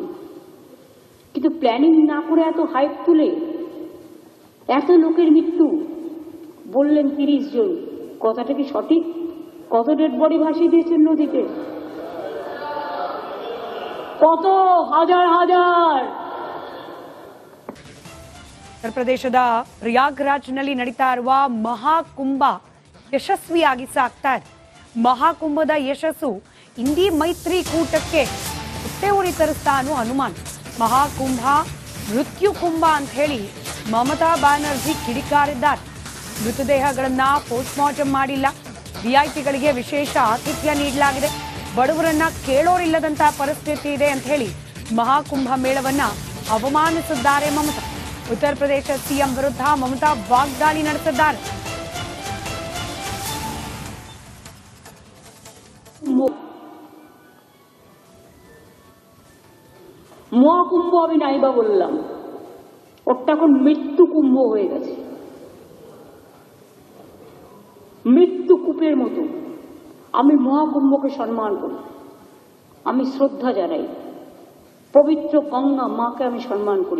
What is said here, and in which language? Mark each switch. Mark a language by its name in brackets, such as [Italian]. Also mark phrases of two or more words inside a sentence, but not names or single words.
[Bangla] কিন্তু প্ল্যানিং না করে এত হাইপ তুলে এত লোকের মৃত্যু বললেন ৩০ জন, কথাটা কি সঠিক? কত [English] dead body [Bangla] ভাসিয়ে দিয়েছেন নদীতে? কত হাজার হাজার। [Kannada] ಉತ್ತರ ಪ್ರದೇಶದ ಪ್ರಯಾಗ್ರಾಜ್ನಲ್ಲಿ ನಡೀತಾ ಇರುವ ಮಹಾಕುಂಭ ಯಶಸ್ವಿಯಾಗಿ ಸಾಗ್ತಾ ಇದೆ. ಮಹಾಕುಂಭದ ಯಶಸ್ಸು ಇಂಡಿ ಮೈತ್ರಿಕೂಟಕ್ಕೆ ಹೊಟ್ಟೆಉರಿ ತರಿಸ್ತಾ ಅನ್ನೋ ಅನುಮಾನ. ಮಹಾಕುಂಭ ಮೃತ್ಯು ಕುಂಭ ಅಂತ ಹೇಳಿ ಮಮತಾ ಬ್ಯಾನರ್ಜಿ ಕಿಡಿಕಾರಿದ್ದಾರೆ. ಮೃತದೇಹಗಳನ್ನ [English] post mortem [Kannada] ಮಾಡಿಲ್ಲ. ವಿಐಪಿಗಳಿಗೆ ವಿಶೇಷ ಆತಿಥ್ಯ ನೀಡಲಾಗಿದೆ. ಬಡವರನ್ನ ಕೇಳೋರಿಲ್ಲದಂತಹ ಪರಿಸ್ಥಿತಿ ಇದೆ ಅಂತ ಹೇಳಿ ಮಹಾಕುಂಭ ಮೇಳವನ್ನ ಅವಮಾನಿಸಿದ್ದಾರೆ ಮಮತಾ. ಉತ್ತರ ಪ್ರದೇಶ ಸಿಎಂ ವಿರುದ್ಧ ಮಮತಾ ವಾಗ್ದಾಳಿ ನಡೆಸಿದ್ದಾರೆ. [Bangla] মহাকুম্ভ আমি নাইবা বললাম, ওটা এখন মৃত্যু কুম্ভ হয়ে গেছে। মৃত্যু কূপের মতো আমি মহাকুম্ভকে সম্মান করি, আমি শ্রদ্ধা জানাই, পবিত্র গঙ্গা মাকে আমি সম্মান করি।